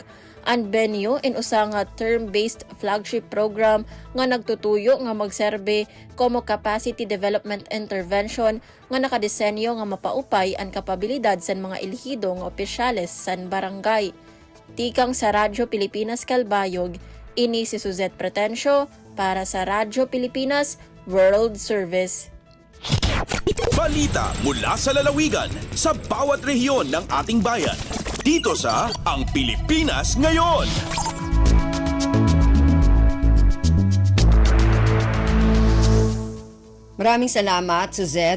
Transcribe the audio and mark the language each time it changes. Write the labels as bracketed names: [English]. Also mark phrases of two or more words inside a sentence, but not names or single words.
[Waray] Ang BENIO usa nga [English] term-based flagship program [Waray] nga nagtutuyo nga magserbe como [English] capacity development intervention [Waray] nga nakadesenyo nga mapaupay ang kapabilidad sa mga elhido nga opisyales sa barangay. Tikang sa Radyo Pilipinas Calbayog, ini si Suzette Pretencio para sa Radyo Pilipinas World Service. [Filipino] Balita mula sa lalawigan sa bawat rehiyon ng ating bayan. Dito sa Ang Pilipinas Ngayon. Maraming salamat, Suzette.